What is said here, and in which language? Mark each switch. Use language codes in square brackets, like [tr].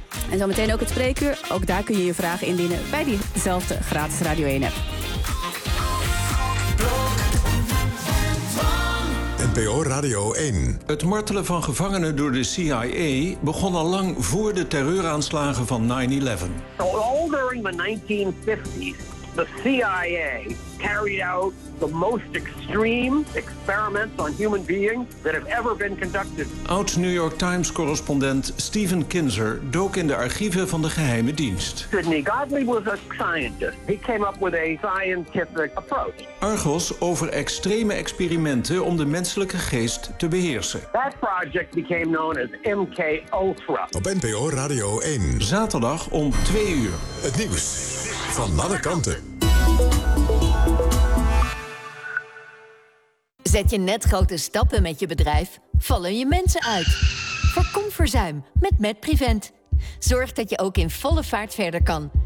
[nl] En zometeen ook het spreekuur. Ook daar kun je je vragen indienen bij diezelfde gratis Radio 1-app. NPO Radio 1. Het martelen van gevangenen door de CIA begon al lang voor de terreuraanslagen van 9/11. [en] All during the 1950s, the CIA carried out the most extreme experiments on human beings that have ever been conducted. [nl] Oud New York Times correspondent Stephen Kinzer dook in de archieven van de geheime dienst. [en] Sidney Gottlieb was a scientist. He came up with a scientific approach. [nl] Argos over extreme experimenten om de menselijke geest te beheersen. [en] That project became known as MK Ultra. [nl] Op NPO Radio 1. Zaterdag om 14:00. Het nieuws van alle kanten. Zet je net grote stappen met je bedrijf? Vallen je mensen uit? Voorkom verzuim met MetPrevent. Zorg dat je ook in volle vaart verder kan.